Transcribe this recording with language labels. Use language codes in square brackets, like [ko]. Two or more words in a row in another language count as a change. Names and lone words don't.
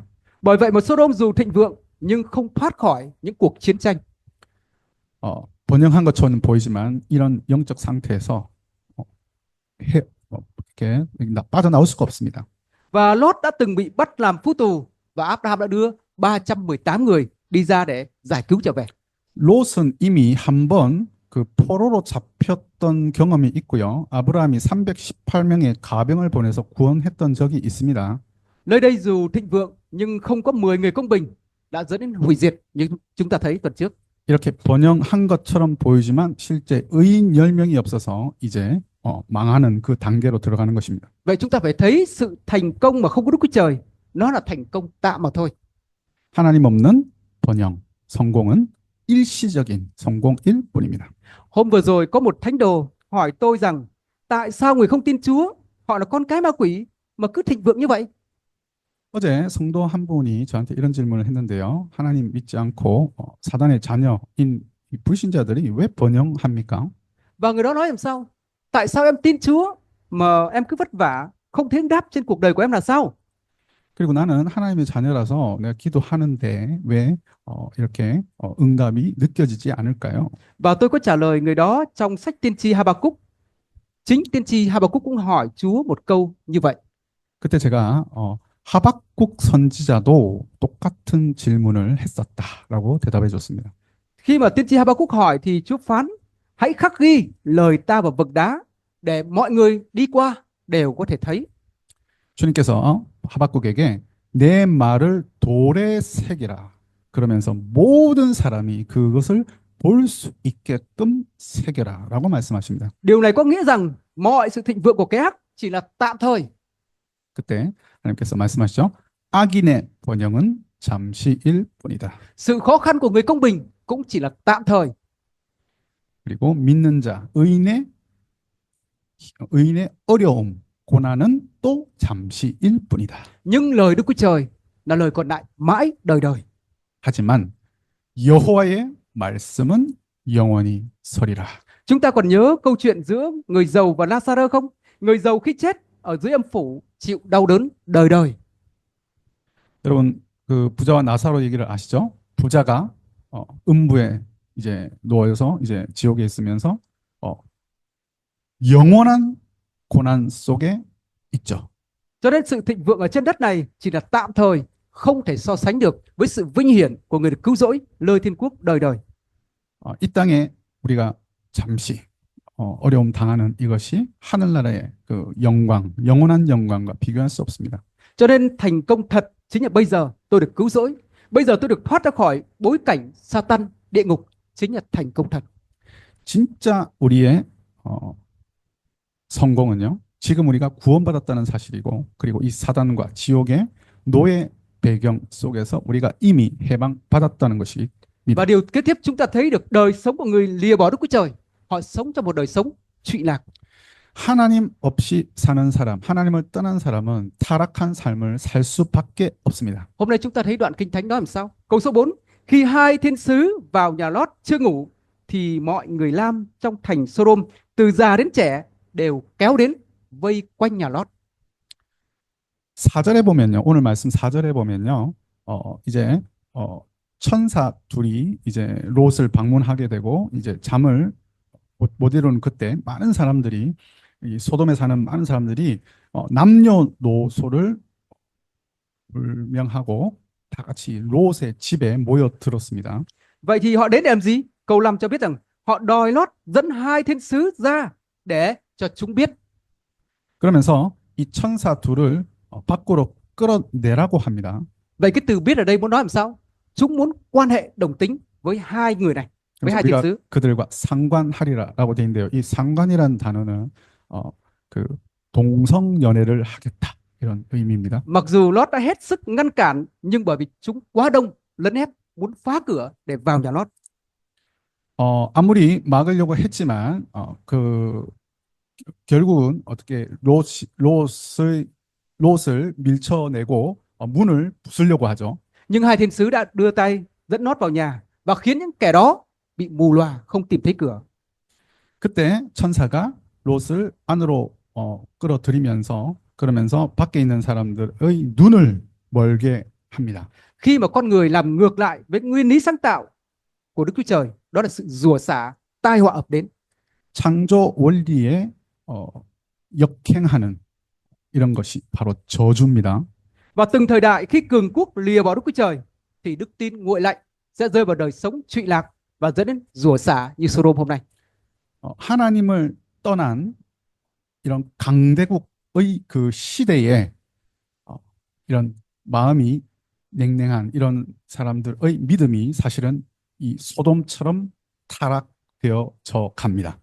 [vi] Bởi vậy mà Sodom dù thịnh vượng nhưng không thoát khỏi những cuộc chiến tranh. [ko] 번영한 것처럼 보이지만 이런 영적 상태에서 이렇게 빠져나올 수가 없습니다. [vi] Và Lót đã từng bị bắt làm phu tù và Abraham đã đưa 318 người đi ra để giải cứu trở về. [ko] 롯은 이미 한 번 그 포로로 잡혔던 경험이 있고요. 아브라함이 318명의 가병을 보내서 구원했던 적이 있습니다. [vi] Nơi đây dù thịnh vượng nhưng không có 10 người công bình, đã dẫn đến hủy diệt như chúng ta thấy tuần trước. [ko] 이렇게 번영한 것처럼 보이지만 실제 의인 10명이 없어서 이제 망하는 그 단계로 들어가는 것입니다. [vi] Vậy chúng ta phải thấy sự thành công mà không có Đức Chúa Trời, nó là thành công tạm mà thôi. [ko] 하나님 없는 번영, 성공은 일시적인 성공일 뿐입니다. [vi] Hôm vừa rồi có một thánh đồ hỏi tôi rằng tại sao người không tin Chúa, họ là con cái ma quỷ mà cứ thịnh vượng như vậy? [ko] 어제 성도 한 분이 저한테 이런 질문을 했는데요. 하나님 믿지 않고 사단의 자녀인 이 불신자들이 왜 번영합니까? [vi] Và người đó nói làm sao? Tại sao em tin Chúa mà em cứ vất vả, không thấy ứng đáp trên cuộc đời của em là sao? [ko] 그리고 나는 하나님의 자녀라서 내가 기도하는데 왜 이렇게 응답이 느껴지지 않을까요? [vi] Và tôi có trả lời người đó trong sách tiên tri Habakkuk. Chính tiên tri Habakkuk cũng hỏi Chúa một câu như vậy. [ko] 그때 제가 하박국 선지자도 똑같은 질문을 했었다라고 대답해 줬습니다. [vi] Khi mà tiên tri Habakkuk hỏi thì Chúa phán: hãy khắc ghi lời ta vào vực đá để mọi người đi qua đều có thể thấy. [ko] 주님께서 하박국에게 내 말을 돌에 새기라 그러면서 모든 사람이 그것을 볼 수 있게끔 새겨라라고 말씀하십니다. [vi] Điều này có nghĩa rằng mọi sự thịnh vượng của kẻ ác chỉ là tạm thời. [ko] 그때 하나님께서 말씀하시죠. 악인의 번영은 잠시일 뿐이다. [vi] Sự khó khăn của người công bình cũng chỉ là tạm thời. [ko] 그리고 믿는 자 의인의 어려움 고난은 또 잠시일 뿐이다. [vi] Nhưng lời Đức Chúa Trời là lời còn lại mãi đời đời. [ko] 하지만 여호와의 말씀은 영원히 서리라. [vi] Chúng ta còn nhớ câu chuyện giữa người giàu và Lazarơ không? Người giàu khi chết ở dưới âm phủ chịu đau đớn đời đời. [ko] 여러분 그 부자와 나사로 얘기를 아시죠? 부자가 음부에 이제 누워서 이제 지옥에 있으면서 영원한 고난 속에 있죠. [vi] Cho nên sự thịnh vượng ở trên đất này chỉ là tạm thời, không thể so sánh được với sự vinh hiển của người được cứu rỗi nơi thiên quốc đời đời. [ko] 이 땅에 우리가 잠시 어려움 당하는 이것이 하늘나라의 그 영광, 영원한 영광과 비교할 수 없습니다. [vi] Cho nên thành công thật chính là bây giờ tôi được cứu rỗi, bây giờ tôi được thoát ra khỏi bối cảnh Satan, địa ngục, chính là thành công thật. [ko] 진짜 우리의 성공은요. 지금 우리가 구원받았다는 사실이고 그리고 이 사단과 지옥의 노예 배경 속에서 우리가 이미 해방받았다는 것입니다. [vi] Và điều kế tiếp chúng ta thấy được đời sống của người lìa bỏ Đức Chúa Trời. Họ sống trong một đời sống trụy lạc. [ko] 하나님 없이 사는 사람, 하나님을 떠난 사람은 타락한 삶을 살 수밖에 없습니다. [vi] Hôm nay chúng ta thấy đoạn Kinh Thánh đó làm sao? Câu số 4. Khi hai thiên sứ vào nhà Lót chưa ngủ thì mọi người Lam trong thành Sodom từ già đến trẻ đều kéo đến vây quanh nhà Lót. [ko] 4절에 보면요. 오늘 말씀 4절에 보면요. 이제 천사 둘이 이제 롯을 방문하게 되고 이제 잠을 못 이루는 그때 많은 사람들이 이 소돔에 사는 많은 사람들이 남녀노소를 불명하고 다 같이 롯의 집에 모여들었습니다. [vi] Vậy thì họ đến để làm gì? Câu 5 cho biết rằng họ đòi Lót dẫn hai thiên sứ ra để cho chúng biết. [ko] 그러면서 이 천사 둘을 밖으로 끌어내라고 합니다. [vi] Vậy cái từ biết ở đây muốn nói làm sao? Chúng muốn quan hệ đồng tính với hai người này, với [ko] 그래서 [vi] hai thiên [ko] 우리가 [vi] sứ. [ko] 그들과 상관하리라라고 되어 있는데요. 이 상관이라는 단어는 그 동성 연애를 하겠다 이런 의미입니다. [vi] Mặc dù Lót đã hết sức ngăn cản, nhưng bởi vì chúng quá đông, lấn ép, muốn phá cửa để vào nhà Lót. [ko] 아무리 막으려고 했지만 결국은 어떻게 롯을 밀쳐내고 문을 부수려고 하죠. [vi] Nhưng hai thiên sứ đã đưa tay dẫn Lót vào nhà và khiến những kẻ đó bị mù lòa, không tìm thấy cửa. [ko] 그때 천사가 롯을 안으로 끌어들이면서 그러면서 밖에 있는 사람들의 눈을 멀게 합니다. [vi] Khi mà con người làm ngược lại với nguyên lý sáng tạo của Đức Chúa Trời, đó là sự rủa xả, tai họa ập đến. [ko] 창조 원리에 역행하는 이런 것이 바로 저주입니다. [vi] Và từng thời đại khi cường quốc lìa bỏ Đức Chúa Trời thì đức tin nguội lạnh sẽ rơi vào đời sống trụy lạc và dẫn đến rủa xả như Sodom hôm nay. [ko] 하나님을 떠난 이런 강대국의 그 시대에 이런 마음이 냉랭한 이런 사람들의 믿음이 사실은 이 소돔처럼 타락되어져 갑니다.